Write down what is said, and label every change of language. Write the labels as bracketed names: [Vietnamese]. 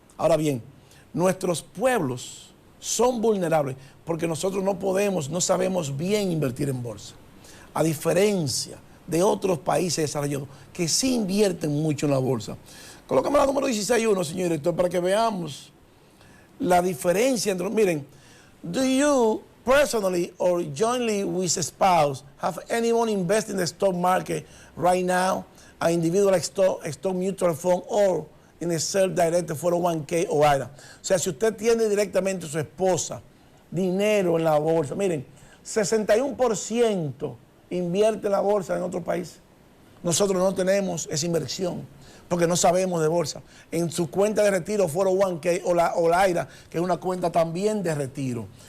[Spanish] Ahora bien, nuestros pueblos son vulnerables porque nosotros no sabemos bien invertir en bolsa. A diferencia de otros países desarrollados que sí invierten mucho en la bolsa. Colócame la número 16.1, señor director, para que veamos la diferencia entre... [English] Miren, do you personally or jointly with a spouse have anyone invest in the stock market right now, an individual stock mutual fund or in a self-directed 401k o IRA? [Spanish] O sea, si usted tiene directamente a su esposa dinero en la bolsa, miren, 61% invierte en la bolsa en otro país. Nosotros no tenemos esa inversión porque no sabemos de bolsa. En su cuenta de retiro 401k o la IRA, que es una cuenta también de retiro.